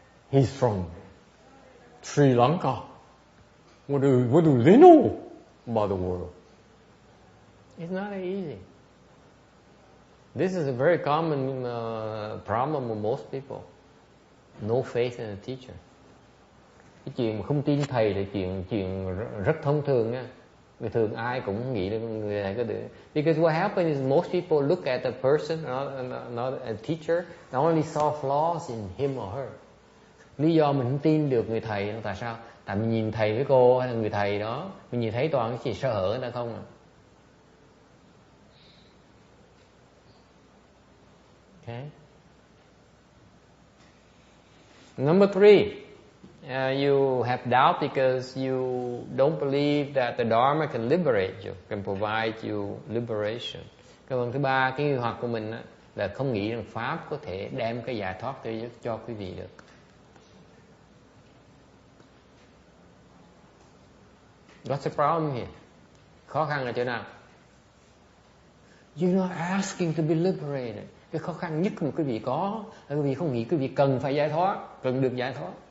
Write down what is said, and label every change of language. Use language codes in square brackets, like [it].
[en] He's from Sri Lanka. What do they know about the world? It's not that easy. This is a very common problem with most people. No faith in a teacher. [vi] Cái chuyện mà không tin thầy là chuyện rất thông thường nha. Vì thường ai cũng nghĩ là người này có được. [en] Because what happens is most people look at the person, not a teacher, they only saw flaws in him or her. [vi] Lý do mình không tin được người thầy là tại sao? Tại mình nhìn thầy với cô hay là người thầy đó, mình nhìn thấy toàn cái gì sơ hở người ta không à. [en] Okay. Number 3, you have doubt because you don't believe that the Dharma can liberate you, can provide you liberation. [vi] Cái phần thứ ba, cái nghi hoặc của mình là không nghĩ rằng Pháp có thể đem cái giải thoát cho quý vị được. [en] What's the problem here? [vi] Khó khăn ở chỗ nào? [en] You're not asking to be liberated. [vi] Cái khó khăn nhất mà quý vị có là quý vị không nghĩ quý vị cần phải giải thoát, cần được giải thoát.